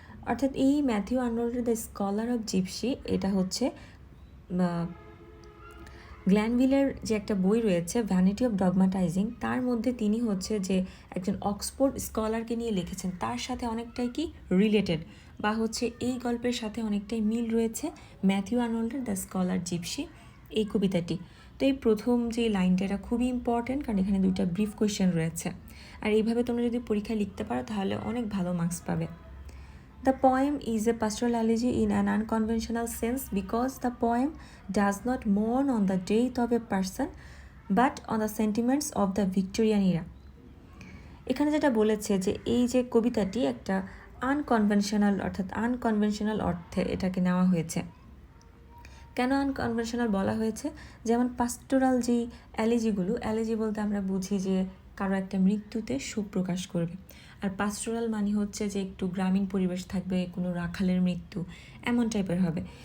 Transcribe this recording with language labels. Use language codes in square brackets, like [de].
[bn] অর্থাৎ এই Matthew আর্নল্ডের the scholar of gypsy এটা হচ্ছে গ্ল্যানভিলের যে একটা বই রয়েছে ভ্যানিটি অফ ডগমাটাইজিং, তার মধ্যে তিনি হচ্ছে যে একজন অক্সফোর্ড স্কলারকে নিয়ে লিখেছেন, তার সাথে অনেকটাই কি রিলেটেড বা হচ্ছে এই গল্পের সাথে অনেকটাই মিল রয়েছে ম্যাথিউ আর্নল্ডের দ্য স্কলার জিপসি এই কবিতাটি। তো এই প্রথম যে লাইনটা এটা খুবই ইম্পর্টেন্ট, কারণ এখানে দুইটা ব্রিফ কোয়েশ্চেন রয়েছে, আর এইভাবে তোমরা যদি পরীক্ষায় লিখতে পারো তাহলে অনেক ভালো মার্কস পাবে। [en] The poem is a pastoral elegy in an unconventional sense because the poem does not mourn on the death of a person but on the sentiments of the Victorian era. [bn] এখানে যেটা বলেছে যে এই যে কবিতাটি একটা unconventional, অর্থাৎ unconventional অর্থে এটাকে নেওয়া হয়েছে। কেন আনকনভেনশনাল বলা হয়েছে? যেমন পাস্টোরাল যেই অ্যালেজি বলতে আমরা বুঝি যে কারো একটা মৃত্যুতে শোক প্রকাশ করবে, আর পাস্টোরাল মানে হচ্ছে যে একটু গ্রামীণ পরিবেশ থাকবে, কোনো রাখালের মৃত্যু এমন টাইপের হবে।